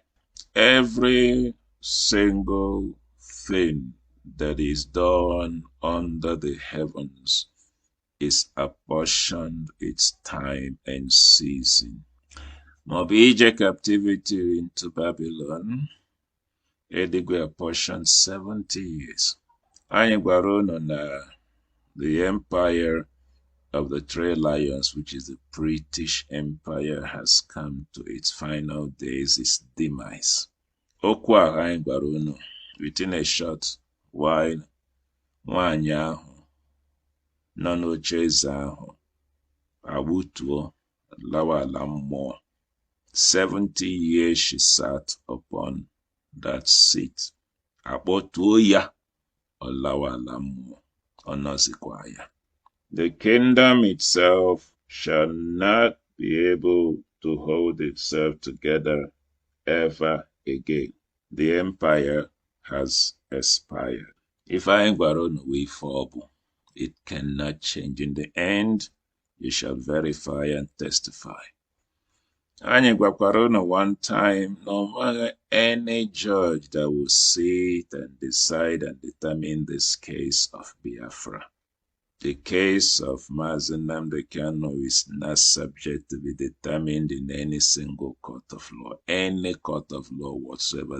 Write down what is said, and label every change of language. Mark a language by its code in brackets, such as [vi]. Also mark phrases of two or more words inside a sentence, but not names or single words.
[en] Every single thing that is done under the heavens is apportioned its time and season. Mobija captivity into Babylon, Edigwe apportioned 70 years. [ig] Anyị gwara unu na [en] the empire of the Three Lions, which is the British Empire, has come to its final days, its demise. [ig] Okwu a anyị gwara unu [en] within a short while, [ig] nwaanyị ahụ nọ n'oche eze ahụ agbutuo lawa ala mmụọ. [en] 70 years she sat upon that seat. [ig] Akpọtuo ya olawa ala mmụọ, ọ nọzikwa ya. [en] The kingdom itself shall not be able to hold itself together ever again. The empire has expired. If I [ig] gwara unu [en] wee fall, it cannot change. In the end, you shall verify and testify. [ig] Anyị gwakwara unu [en] one time, no matter any judge that will sit and decide and determine this case of Biafra. The case of Mazi Nnamdi Kanu is not subject to be determined in any single court of law, any court of law whatsoever.